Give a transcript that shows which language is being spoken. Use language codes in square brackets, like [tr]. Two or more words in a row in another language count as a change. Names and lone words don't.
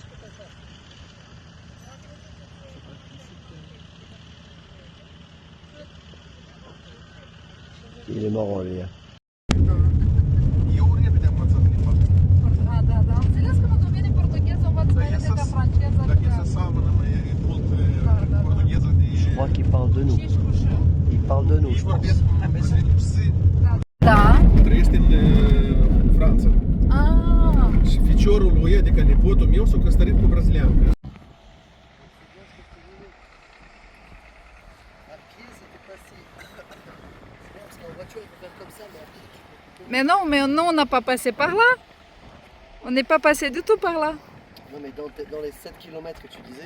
[fr] Il est marrant, lui. Je crois qu'il parle de nous. Il parle de nous, je pense. [ro] Da. Trăiește în Franța. Ah. Și ficiorul lui, adică nepotul meu, s-a căsătorit cu braziliancă. [fr] À pied, c'était pas si. C'est bien parce qu'en voiture, il faut faire comme ça, mais à pied, tu peux. Mais non, mais nous on n'a pas passé par là. On n'est pas passé du tout par là. Non, mais dans les 7 km que tu disais,